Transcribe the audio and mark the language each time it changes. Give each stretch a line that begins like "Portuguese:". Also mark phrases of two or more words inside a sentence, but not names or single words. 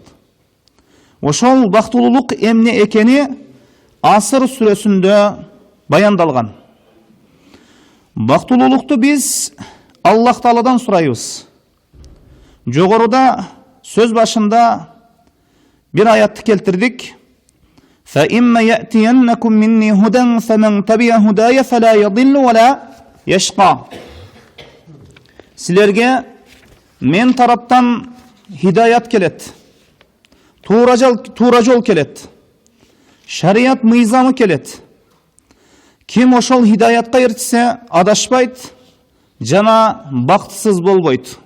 Kyrgyz: Ошол бактылуулук эмне экени Аср сүрөсүндө баяндалган. Бактылуулукту биз Аллах Тааладан сурайбыз. Жогоруда сөз башында бир аятты келтирдик.
Arabic: فَإِمَّا يَأْتِيَنَّكُم مِّنِّي هُدًى فَمَن تَبِعَ هُدَايَ فَلَا يَضِلُّ وَلَا يَشْقَى.
Kyrgyz: Силерге мен тараптан хидаят келет, туура жол келет, шарият мыйзамы келет. Ким ошол хидаятка ертсе, адашпайт жана бактысыз болбойт.